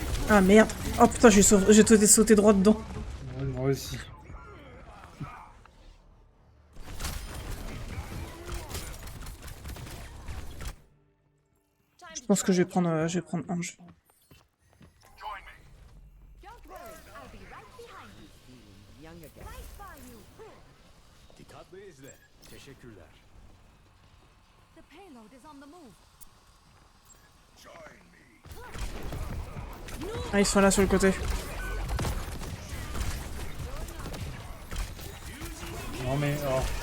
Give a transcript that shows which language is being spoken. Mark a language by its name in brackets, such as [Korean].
[French] Ah merde. Oh putain, j'ai sauté droit dedans. Ouais, moi aussi. Je pense que je vais prendre Ange. [English] Don't worry, I'll be right behind you. Young again. Right by you. [Turkish] Dikkatli izle. Teşekkürler. [English] The payload is on the move. Join me. [French] Ah, ils sont là sur le côté. Non mais... Oh.